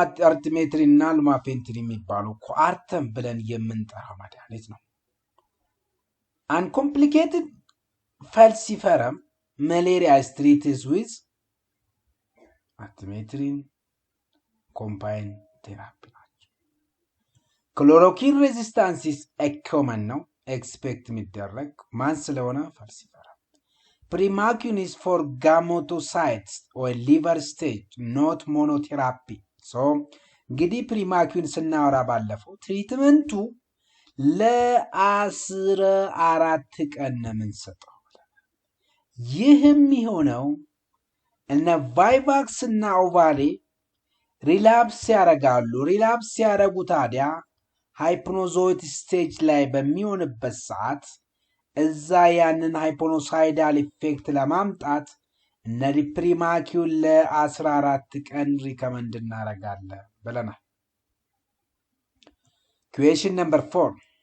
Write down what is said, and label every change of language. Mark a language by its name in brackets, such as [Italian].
[Amharic] አርቲሜትሪን እና ሉማፌንትሪን የሚባሉ ኳርተም ብለን የምንጠራው መድኃኒት ነው። [English] uncomplicated falciparum malaria is treated with artemetrin combined therapy. [Amharic] ክሎሮኪን ሬዚስታንስ ኮመን ነው ኤክስፔክት የሚደረግ ማን ስለሆነ falciparum. [English] Primaquine is for gametocytes or liver stage, not monotherapy. [Amharic] So እንግዲህ ፕሪማኪዩን ስናወራ ባለፈው ትሪትመንቱ ለ14 ቀን ነው የምንሰጠው። ይህም የሆነው እነ ቫይቫክስ እና ኦቫሪ ሪላፕስ ያደርጋሉ። ሪላፕስ ያደርጉ ታዲያ ሃይፕኖዞይት ስቴጅ ላይ በሚሆንበት ሰዓት እዛ ያንን ሃይፖኖሳይዳል ኢፌክት ለማምጣት እነ ፕሪማኪዩን ለ14 ቀን ሪከመንድ እናደርጋለን ብለናል። [English] Question number 4.